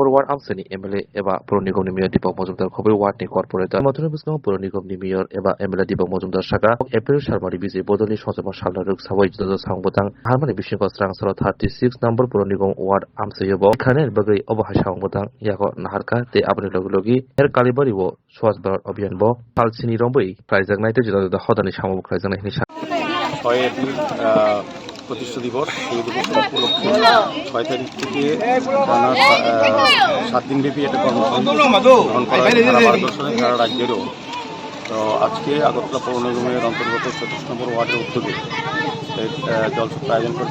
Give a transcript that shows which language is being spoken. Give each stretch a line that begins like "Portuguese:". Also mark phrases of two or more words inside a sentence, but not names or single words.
Kok Borok: ward amsani MLA eba puro nigomni mayor Deepak Majumdar khobui ward ni corporator mathura bisno puro nigomni mayor eba MLA Deepak Majumdar saka April Sharmari BJP bodolni songchoma salna ruksabui juda songbotang harmani bisingko srangsalo 36 number puro nigom ward amsayobo khaner bagui obo songbotang yago naharka tei aboni logi er kalibari wo
Hindi: स्वच्छ भारत अभियान
Kok Borok: bo palsini rombui klaijaknai tei juda hodani samabo klaijaknai hini
Bangla: 6 এপ্রিল প্রতিষ্ঠা দিবস এই দিবস উপলক্ষে 6 তারিখ থেকে 7 দিনব্যাপী এটা কর্মসূচি গ্রহণ করা হয় সারা ভারতবর্ষের সারা রাজ্যেরও। তো আজকে আগরতলা পৌর নিগমের অন্তর্গত 34 নম্বর ওয়ার্ডের উদ্যোগে জলসত্র আয়োজন করছে।